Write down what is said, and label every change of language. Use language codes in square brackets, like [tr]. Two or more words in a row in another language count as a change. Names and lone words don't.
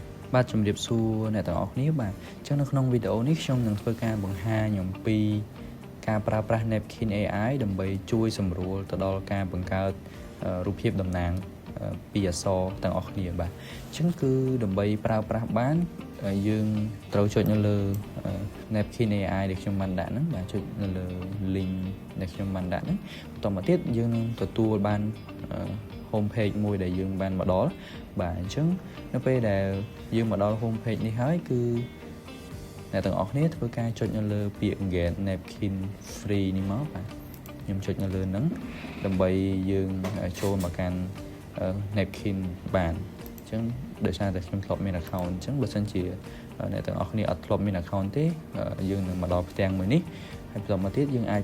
[km] បាទជំរាបសួរអ្នកទាំងអស់គ្នាបាទអញ្ចឹងនៅក្នុងវីដេអូនេះខ្ញុំនឹងធ្វើការបង្ហាញអំពីការប្រើប្រាស់ Napkin AI ដើម្បីជួយសម្រួលទៅដល់ការបង្កើតរូបភាពតំណាងពីអក្សរទាំងអស់គ្នាបាទអញ្ចឹងគឺដើម្បីប្រើប្រាស់បានយើងត្រូវចុចនៅលើ Napkin AI ដែលខ្ញុំបានដាក់ហ្នឹងបាទចុចនៅលើ link ដែល ខ្ញុំបានដាក់ហ្នឹងបន្តមកទៀតយើងនឹងទទួលបាន [en] home page [km] មួយដែលយើងបានមកដល់បាទអញ្ចឹងនៅពេលដែលយើងមកដល់ [en] home page [km] នេះហើយគឺអ្នកទាំងអស់គ្នាធ្វើការចុចនៅលើពាក្យ [en] get napkin free [km] នេះមកបាទខ្ញុំចុច នៅលើហ្នឹងដើម្បីយើងចូលមកកាន់ napkin បានអញ្ចឹងដោយសារតែខ្ញុំធ្លាប់មាន account អញ្ចឹងបើសិនជាអ្នកទាំងអស់គ្នាអត់ធ្លាប់មាន account ទេយើងនឹងមកដល់ផ្ទាំងមួយនេះហើយបន្តមកទៀតយើងអាច